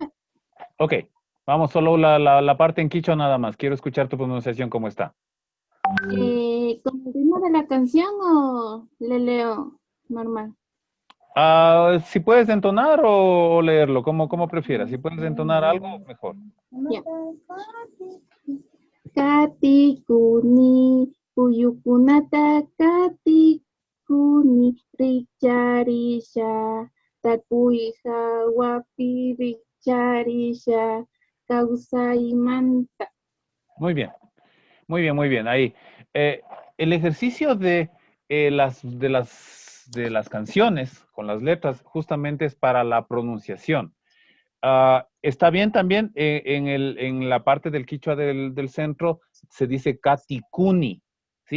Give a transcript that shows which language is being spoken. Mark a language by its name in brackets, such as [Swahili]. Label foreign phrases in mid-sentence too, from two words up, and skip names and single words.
[Spanish] Ok, vamos solo la parte en quichua nada más. Quiero escuchar tu pronunciación, ¿cómo está? ¿Con el ritmo de la canción o le leo normal? Si puedes entonar o leerlo, como prefieras. Si puedes entonar algo, mejor. Ya. [Quechua] Kati kuni uyukunata kati kuni richarisha takuija wapi richarisha kausaimanta. [Spanish] Muy bien, muy bien, muy bien. Ahí. El ejercicio de las canciones con las letras justamente es para la pronunciación. Está bien también en la parte del quichua del centro se dice katikuni, ¿sí?